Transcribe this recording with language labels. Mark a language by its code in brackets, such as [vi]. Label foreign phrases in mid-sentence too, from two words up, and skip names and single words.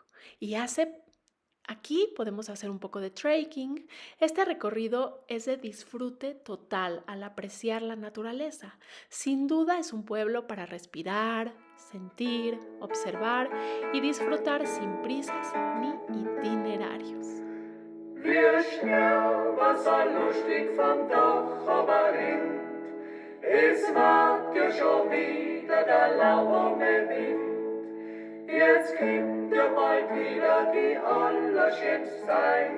[es] Y aquí podemos hacer un poco de trekking. Este recorrido es de disfrute total al apreciar la naturaleza. Sin duda es un pueblo para respirar, sentir, observar y disfrutar sin prisas ni itinerarios. [de] Wie schnell wasserlustig vom Dach runterrinnt. Es wagt ja schon wieder der lauwarme Wind. Jetzt kommt ja bald wieder die allerschönste Zeit.